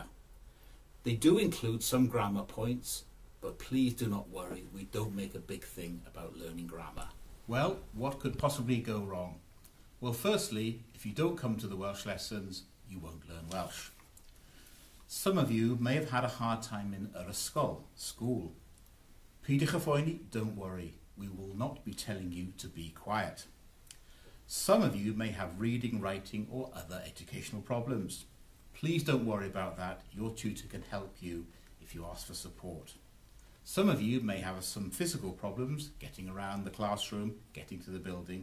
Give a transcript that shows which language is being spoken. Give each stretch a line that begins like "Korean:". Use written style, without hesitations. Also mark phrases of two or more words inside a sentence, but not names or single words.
English: They do include some grammar points, but please do not worry, we don't make a big thing about learning grammar. Well, what could possibly go wrong? Well, firstly, if you don't come to the Welsh lessons, you won't learn Welsh. Some of you may have had a hard time in
Welsh: yr ysgol,
English: school.
Welsh: Peidiwch â phoeni,
English: don't worry. We will not be telling you to be quiet. Some of you may have reading, writing or other educational problems. Please don't worry about that. Your tutor can help you if you ask for support. Some of you may have some physical problems, getting around the classroom, getting to the building.